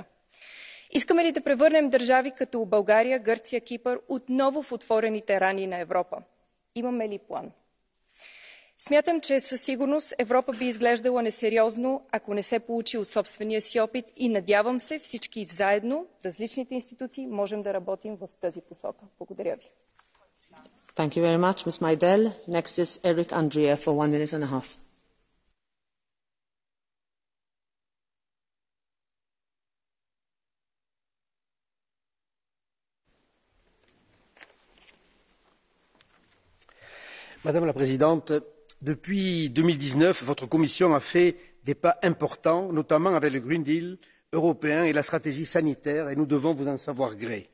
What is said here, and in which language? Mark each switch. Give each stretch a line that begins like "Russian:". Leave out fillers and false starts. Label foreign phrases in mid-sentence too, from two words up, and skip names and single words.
Bulgarian: Искаме ли да превърнем държави като България, Гърция, Кипър отново в отворените рани на Европа? Имаме ли план? Смятам, че със сигурност Европа би изглеждала несериозно, ако не се получи от собствения си опит и надявам се всички заедно, различните институции, можем да работим в тази посока. Благодаря ви.
English: Thank you very much, Ms. Majdel. Next is Eric Andrea for 1 minute and a half.
French: Madame la Présidente, depuis 2019, votre Commission a fait des pas importants, notamment avec le Green Deal européen et la stratégie sanitaire, et nous devons vous en savoir gré.